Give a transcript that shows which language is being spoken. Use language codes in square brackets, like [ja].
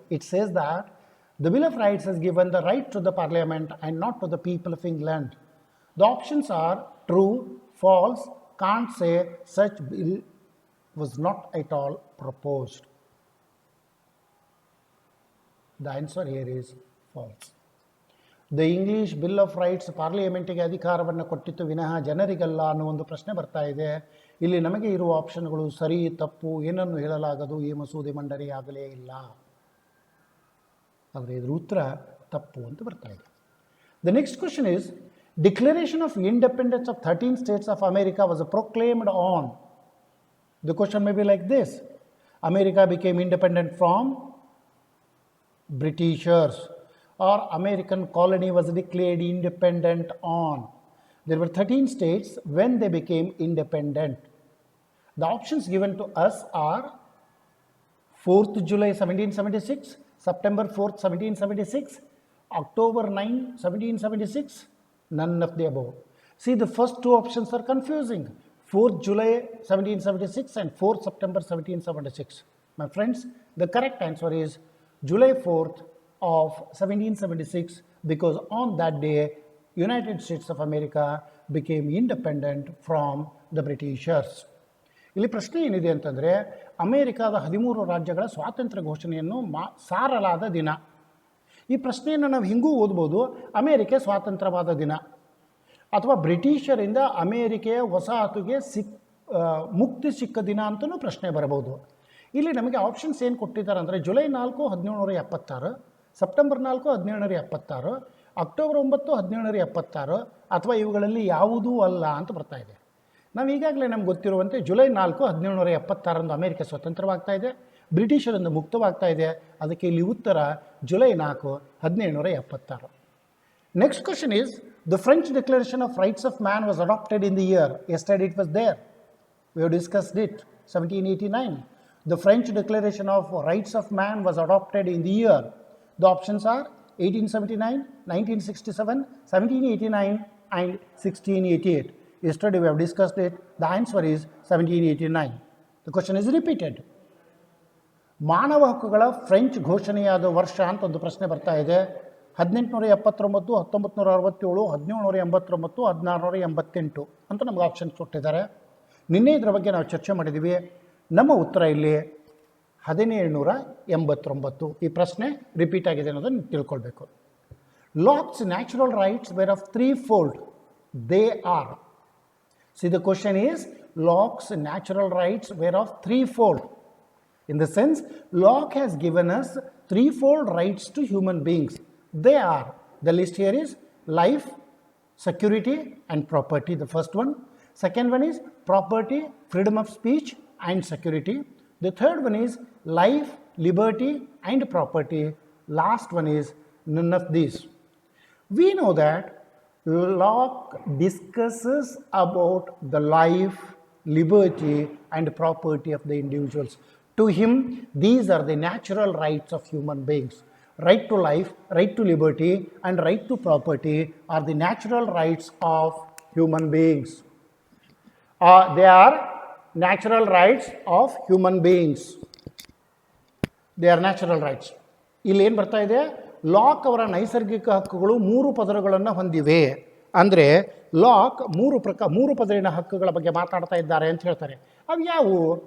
[en] It says that the Bill of Rights has given the right to the Parliament and not to the people of England. The options are true, false, can't say, such bill was not at all proposed. The answer here is false. The English Bill of Rights [kn] ಪಾರ್ಲಿಮೆಂಟಿಗೆ ಅಧಿಕಾರವನ್ನು ಕೊಟ್ಟಿತ್ತು ವಿನಃ ಜನರಿಗಲ್ಲ ಅನ್ನೋ ಒಂದು ಪ್ರಶ್ನೆ ಬರ್ತಾ ಇದೆ. ಇಲ್ಲಿ ನಮಗೆ ಇರುವ ಆಪ್ಷನ್ಗಳು ಸರಿ, ತಪ್ಪು, ಏನನ್ನು ಹೇಳಲಾಗದು, ಈ ಮಸೂದೆ ಮಂಡನೆ ಆಗಲೇ ಇಲ್ಲ. ಆದರೆ ಇದರ ಉತ್ತರ ತಪ್ಪು ಅಂತ ಬರ್ತಾ ಇದೆ. [en] The next question is, Declaration of Independence of 13 states of America was proclaimed on. The question may be like this: America became independent from Britishers, or American colony was declared independent on. There were 13 states when they became independent. The options given to us are 4th July 1776, September 4th 1776, October 9, 1776, none of the above. See, the first two options are confusing. 4th July 1776 and 4th September 1776. My friends, the correct answer is July 4th of 1776, because on that day, United States of America became independent from the Britishers. [kn] ಇಲ್ಲಿ ಪ್ರಶ್ನೆ ಏನಿದೆ ಅಂತಂದರೆ, ಅಮೇರಿಕಾದ 13 ರಾಜ್ಯಗಳ ಸ್ವಾತಂತ್ರ್ಯ ಘೋಷಣೆಯನ್ನು ಸಾರಲಾದ ದಿನ. ಈ ಪ್ರಶ್ನೆಯನ್ನು ನಾವು ಹಿಂಗೂ ಓದ್ಬೋದು, ಅಮೇರಿಕೆ ಸ್ವಾತಂತ್ರ್ಯವಾದ ದಿನ ಅಥವಾ ಬ್ರಿಟಿಷರಿಂದ ಅಮೇರಿಕೆಯ ವಸಾಹತುಗೆ ಮುಕ್ತಿ ಸಿಕ್ಕ ದಿನ ಅಂತಲೂ ಪ್ರಶ್ನೆ ಬರಬಹುದು. ಇಲ್ಲಿ ನಮಗೆ ಆಪ್ಷನ್ಸ್ ಏನು ಕೊಟ್ಟಿದ್ದಾರೆ ಅಂದರೆ, ಜುಲೈ 4 1776, ಸೆಪ್ಟೆಂಬರ್ 4 1776, ಅಕ್ಟೋಬರ್ 9 1776, ಅಥವಾ ಇವುಗಳಲ್ಲಿ ಯಾವುದೂ ಅಲ್ಲ ಅಂತ ಬರ್ತಾ ಇದೆ. ನಾವು ಈಗಾಗಲೇ ನಮ್ಗೆ ಗೊತ್ತಿರುವಂತೆ ಜುಲೈ 4 1776 ಅಮೇರಿಕ ಸ್ವತಂತ್ರವಾಗ್ತಾ ಇದೆ, ಬ್ರಿಟಿಷರಿಂದ ಮುಕ್ತವಾಗ್ತಾ ಇದೆ. ಅದಕ್ಕೆ ಇಲ್ಲಿ ಉತ್ತರ July 4 1776. [en] Next question is, the French Declaration of Rights of Man was adopted in the year. Yesterday it was there. We have discussed it. 1789. The French Declaration of Rights of Man was adopted in the year. The options are 1879, 1967, 1789 and 1688. Yesterday we have discussed it. The answer is 1789. The question is repeated. [kn] ಮಾನವ ಹಕ್ಕುಗಳ French ಘೋಷಣೆಯಾದ ವರ್ಷ ಅಂತ ಒಂದು ಪ್ರಶ್ನೆ ಬರ್ತಾ ಇದೆ. 1879, 1967, 1789, 1688 ಅಂತ ನಮಗೆ ಆಪ್ಷನ್ಸ್ ಕೊಟ್ಟಿದ್ದಾರೆ. ನಿನ್ನೆ ಇದರ ಬಗ್ಗೆ ನಾವು ಚರ್ಚೆ ಮಾಡಿದ್ದೀವಿ. ನಮ್ಮ ಉತ್ತರ ಇಲ್ಲಿ 1789. ಈ ಪ್ರಶ್ನೆ ರಿಪೀಟ್ ಆಗಿದೆ ಅನ್ನೋದನ್ನು ತಿಳ್ಕೊಳ್ಬೇಕು. [en] Locke's natural rights were of threefold. They are. See, the question is, Locke's natural rights were of threefold. In the sense, Locke has given us threefold rights to human beings. They are, the list here is life, security and property, the first one. Second one is property, freedom of speech and security. The third one is life, liberty and property. Last one is none of these. We know that Locke discusses about the life, liberty and property of the individuals. To him, these are the natural rights of human beings. Right to life, right to liberty and right to property are the natural rights of human beings. They are natural rights of human beings. They are natural rights. [kn] ಇಲ್ಲಿ ಏನು ಬರ್ತಾ ಇದೆ, lock ಅವರ ನೈಸರ್ಗಿಕ ಹಕ್ಕುಗಳು 3 ಪದರಗಳನ್ನು ಹೊಂದಿವೆ. ಅಂದರೆ ಲಾಕ್ 3 ಪದರಿನ ಹಕ್ಕುಗಳ ಬಗ್ಗೆ ಮಾತಾಡ್ತಾ ಇದ್ದಾರೆ ಅಂತ ಹೇಳ್ತಾರೆ. ಅವು ಯಾವುವು?